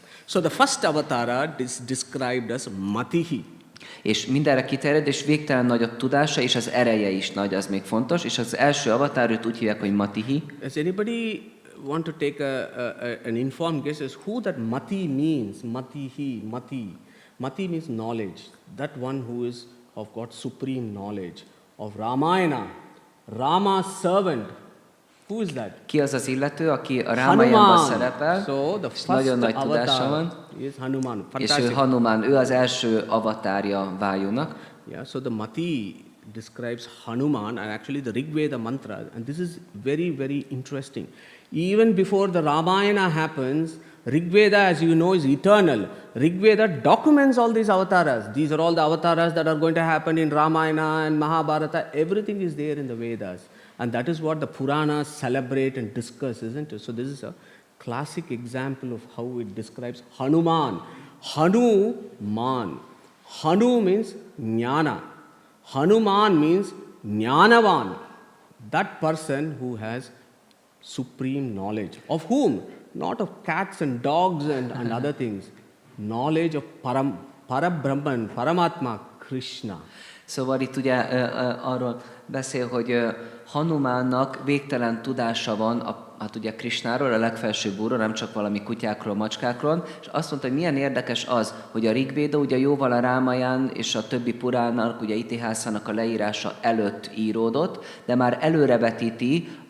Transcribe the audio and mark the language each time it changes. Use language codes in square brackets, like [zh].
[en] So the first avatara is described as Matihi. [hu] És mindenre kiterjed, és végtelen nagy a tudása, és az ereje is nagy, az még fontos. És az első avatár, őt úgy hívják, hogy Matihi. [en] Does anybody want to take an informed guess as who that Mati means? Matihi, Mati. Mati means knowledge. That one who is of got supreme knowledge. Of Ramayana, Rama's servant. Who is that? [hu] Ki az az illető, aki a Rámájánban szerepel, és nagyon nagy tudása van, [en] is Hanuman. [hu] és ő Hanuman, ő az első avatárja Vájúnak. [en] Yeah, so the Mati describes Hanuman, and actually the Rig Veda mantra, and this is very, very interesting. Even before the Ramayana happens, Rigveda, as you know, is eternal. Rigveda documents all these avatars. These are all the avatars that are going to happen in Ramayana and Mahabharata. Everything is there in the Vedas. And that is what the Puranas celebrate and discuss, isn't it? So this is a classic example of how it describes Hanuman. Hanuman. Hanu means jnana. Hanuman means jnanavan. That person who has supreme knowledge. Of whom? Not of cats and dogs and other things. Knowledge of Parabrahman, Paramatma, Krishna. [hu] Szóval itt ugye arról beszél, hogy Hanumánnak végtelen tudása van hát ugye Krishnáról, a legfelsőbb úrról, nem csak valami kutyákról, macskákról, és azt mondta, hogy milyen érdekes az, hogy a Rigvéda ugye jóval a Rámaján és a többi Purának, ugye Itihászának a leírása előtt íródott, de már előrevetíti